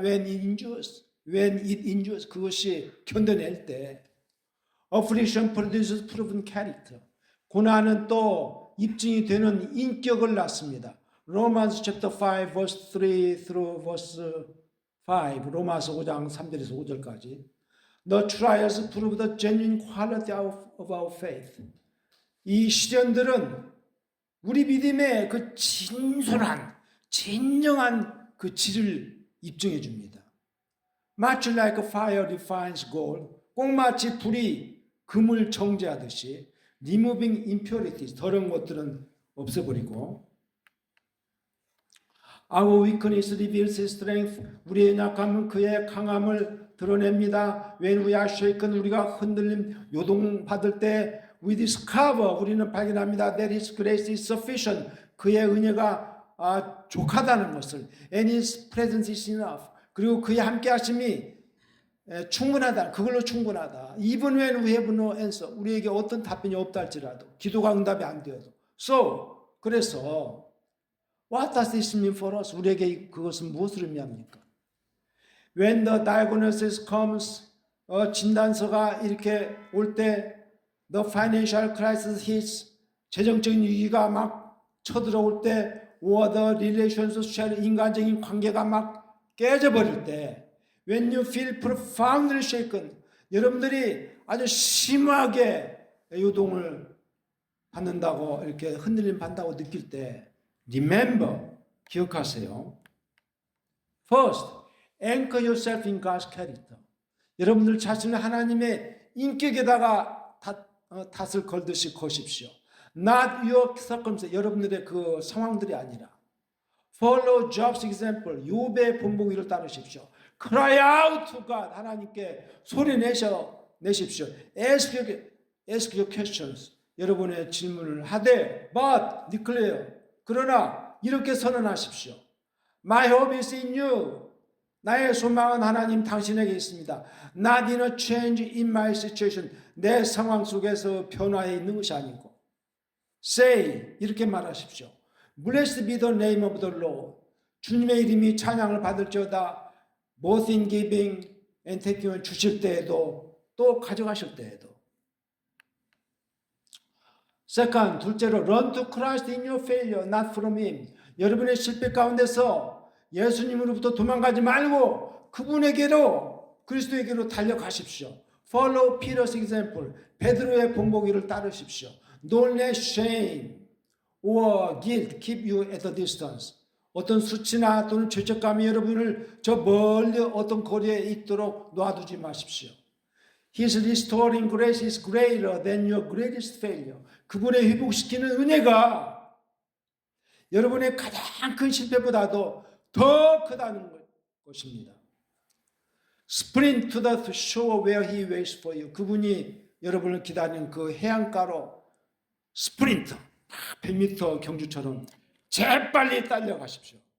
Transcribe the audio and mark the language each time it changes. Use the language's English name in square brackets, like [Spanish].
[English] When it endures. [Korean] 그것이 견뎌낼 때. [English] Affliction produces proven character. [Korean] 고난은 또 입증이 되는 인격을 낳습니다. [English] Romans chapter 5 verse 3 through verse 5. [Korean] 로마서 5장 3절에서 5절까지. [English] The trials prove the genuine quality of our faith. [Korean] 이 시련들은 우리 믿음의 그 진솔한, 진정한 그 질을 입증해 줍니다. [English] Much like fire refines gold, [Korean] 꼭마치 불이 금을 정제하듯이 [English] removing impurities, [Korean] 더러운 것들은 없애버리고 [English] Our weakness reveals his strength, [Korean] 우리의 약함은 그의 강함을 드러냅니다. [English] When we are shaken, [Korean] 우리가 흔들림, 요동받을 때 [English] we discover, [Korean] 우리는 발견합니다. [English] That his grace is sufficient, [Korean] 그의 은혜가 족하다는 것을. [English] And his presence is enough, [Korean] 그리고 그의 함께하심이 충분하다. 그걸로 충분하다. [English] Even when we have no answer, [Korean] 우리에게 어떤 답변이 없다 할지라도, 기도가 응답이 안 되어도. [English] So, [Korean] 그래서 [English] What does this mean for us? [Korean] 우리에게 그것은 무엇을 의미합니까? [English] When the diagnosis comes, [Korean] 진단서가 이렇게 올 때, [English] the financial crisis hits, [Korean] 재정적인 위기가 막 쳐들어올 때, [English] or the relationship, [Korean] 인간적인 관계가 막 깨져버릴 때, [English] when you feel profoundly shaken, [Korean] 여러분들이 아주 심하게 요동을 받는다고, 이렇게 흔들림 받는다고 느낄 때, [English] remember, [Korean] 기억하세요. [English] First, anchor yourself in God's character. [Korean] 여러분들 자신을 하나님의 인격에다가 탓을 걸듯이 거십시오. [English] Not your circumstance, [Korean] 여러분들의 그 상황들이 아니라. [English] Follow Job's example, [Korean] 욥의 본보기를 따르십시오. [English] Cry out to God, [Korean] 하나님께 소리 내십시오. [English] Ask your questions, [Korean] 여러분의 질문을 하되, [English] but declare, [Korean] 그러나 이렇게 선언하십시오. [English] My hope is in you. [Korean] 나의 소망은 하나님 당신에게 있습니다. [English] Not in a change in my situation. [Korean] 내 상황 속에서 변화해 있는 것이 아니고. [English] Say, [Korean] 이렇게 말하십시오. [English] Blessed be the name of the Lord. [Korean] 주님의 이름이 찬양을 받을지어다. [English] Both in giving and taking, [Korean] 주실 때에도 또 가져가실 때에도. [English] Second, [Korean] 둘째로 [English] run to Christ in your failure, not from Him. [Korean] 여러분의 실패 가운데서 예수님으로부터 도망가지 말고 그분에게로, 그리스도에게로 달려가십시오. [English] Follow Peter's example. [Korean] 베드로의 본보기를 따르십시오. [English] Don't let shame or guilt keep you at a distance. [Korean] 어떤 수치나 또는 죄책감이 여러분을 저 멀리 어떤 거리에 있도록 놔두지 마십시오. [English] His restoring grace is greater than your greatest failure. [Korean] 그분의 회복시키는 은혜가 여러분의 가장 큰 실패보다도 더 크다는 것입니다. [English] Sprint to the shore where he waits for you. [Korean] 그분이 여러분을 기다리는 그 해안가로 스프린트, 100m 경주처럼 재빨리 달려가십시오.